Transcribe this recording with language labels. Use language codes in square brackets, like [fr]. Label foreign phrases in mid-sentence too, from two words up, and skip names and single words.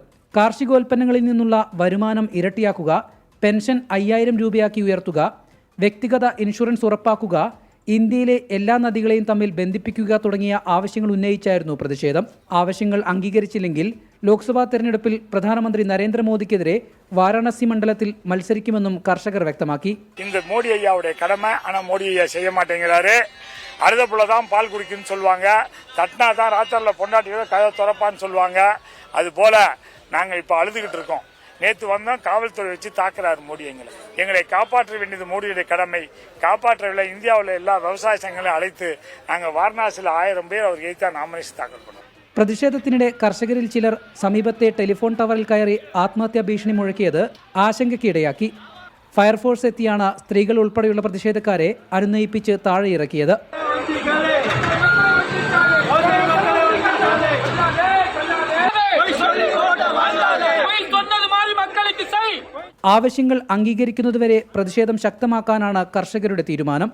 [ml] കാർഷികോൽപ്പന്നങ്ങളിൽ നിന്നുള്ള വരുമാനം ഇരട്ടിയാക്കുക, പെൻഷൻ 5000 രൂപയാക്കി ഉയർത്തുക, വ്യക്തിഗത ഇൻഷുറൻസ് ഉറപ്പാക്കുക, ഇന്ത്യയിലെ എല്ലാ നദികളെയും തമ്മിൽ ബന്ധിപ്പിക്കുക തുടങ്ങിയ ആവശ്യങ്ങൾ ഉന്നയിച്ചായിരുന്നു പ്രതിഷേധം. ആവശ്യങ്ങൾ അംഗീകരിച്ചില്ലെങ്കിൽ ലോക്സഭാ തെരഞ്ഞെടുപ്പിൽ പ്രധാനമന്ത്രി നരേന്ദ്രമോദിക്കെതിരെ വാരാണസി മണ്ഡലത്തിൽ മത്സരിക്കുമെന്നും കർഷകർ വ്യക്തമാക്കി. [ta] இந்த மோடி ஐயாவுடைய கடமை, ஆனா மோடி ஐயா செய்ய மாட்டேங்கிறாரு. அழுதப்புள்ளதான் பால் குடிக்குன்னு சொல்லுவாங்க, தட்டினா தான் ராத்திரில பொண்டாட்டியோட கதை துறப்பான்னு சொல்லுவாங்க. அது போல நாங்க இப்ப அழுதுகிட்டு இருக்கோம். நேற்று வந்தோம், காவல்துறை வச்சு தாக்குறாரு மோடி. எங்களை காப்பாற்ற வேண்டியது மோடியுடைய கடமை. காப்பாற்றவில்லை. இந்தியாவில் எல்லா விவசாய சங்கங்களையும் அழைத்து நாங்கள் வாரணாசியில் 1000 பேர் அவருக்கு எதிர்த்தா நாமினேஷன் தாக்கல் பண்ணோம். [ml] പ്രതിഷേധത്തിനിടെ കർഷകരിൽ ചിലർ സമീപത്തെ ടെലിഫോൺ ടവറിൽ കയറി ആത്മഹത്യാ ഭീഷണി മുഴക്കിയത് ആശങ്കയ്ക്കിടയാക്കി. ഫയർഫോഴ്സ് എത്തിയാണ് സ്ത്രീകൾ ഉൾപ്പെടെയുള്ള പ്രതിഷേധക്കാരെ അനുനയിപ്പിച്ച് താഴെ ഇറക്കിയത്. ആവശ്യങ്ങൾ അംഗീകരിക്കുന്നതുവരെ പ്രതിഷേധം ശക്തമാക്കാനാണ് കർഷകരുടെ തീരുമാനം.